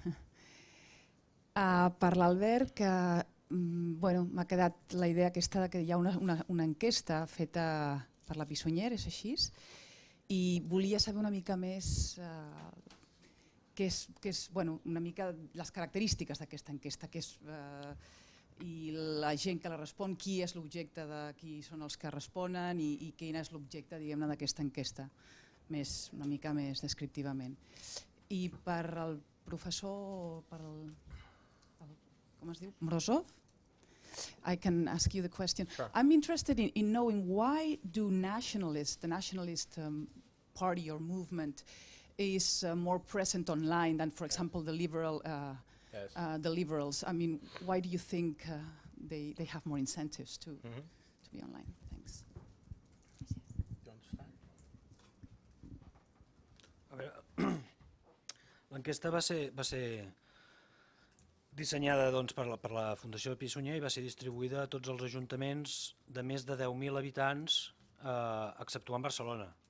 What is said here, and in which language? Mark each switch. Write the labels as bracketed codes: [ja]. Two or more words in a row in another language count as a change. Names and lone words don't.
[ca] Per l'Albert, que m'ha quedat la idea aquesta que hi ha una enquesta feta per la Pisonyer, és així, i volia saber una mica més que és una mica les característiques d'aquesta enquesta, i la gent que la respon, qui és l'objecte, qui són els que responen i quin és l'objecte d'aquesta enquesta, una mica més descriptivament. I per al professor, com es diu, [en] Morozov, I can ask you the question. Sure. I'm interested in knowing why do the nationalist party or movement is more present online than, for example, the liberals. I mean, why do you think they have more incentives to be online? Thanks. [ca] L'enquesta va ser dissenyada per la Fundació Pi i Sunyer i va ser distribuïda a tots els ajuntaments de més de 10.000 habitants, exceptuant Barcelona.